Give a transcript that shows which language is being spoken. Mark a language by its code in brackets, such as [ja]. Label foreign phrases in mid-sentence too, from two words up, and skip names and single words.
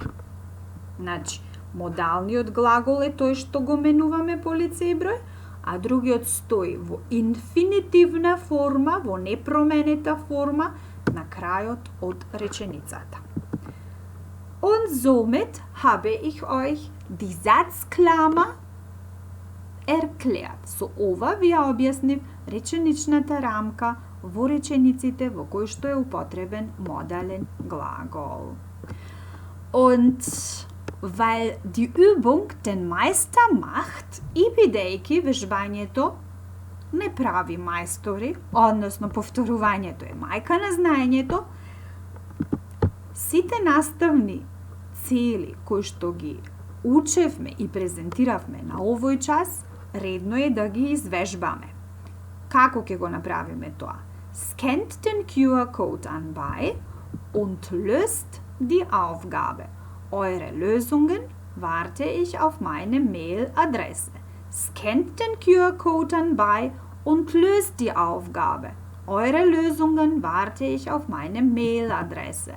[mk] Значи, модалниот глагол е тој што го менуваме по лице и број, а другиот стои во инфинитивна форма, во непроменета форма на крајот од реченицата. [de] Und somit habe ich euch die Satzklammer erklärt. [mk] Со ова ви ја објаснив реченичната рамка во речениците во кои што е употребен модален глагол. [de] Und weil die Übung den Meister macht, [mk] и бидејќи вежбањето не прави мајстори, односно повторувањето е мајка на знаењето, сите наставни цели кои што ги учевме и презентиравме на овој час, редно е да ги извежбаме. Како ќе го направиме тоа? [de] Scannt den QR-Code anbei und löst die Aufgabe. Eure Lösungen warte ich auf meine Mailadresse. Scannt den QR-Code anbei und löst die Aufgabe. Eure Lösungen warte ich auf meine Mailadresse.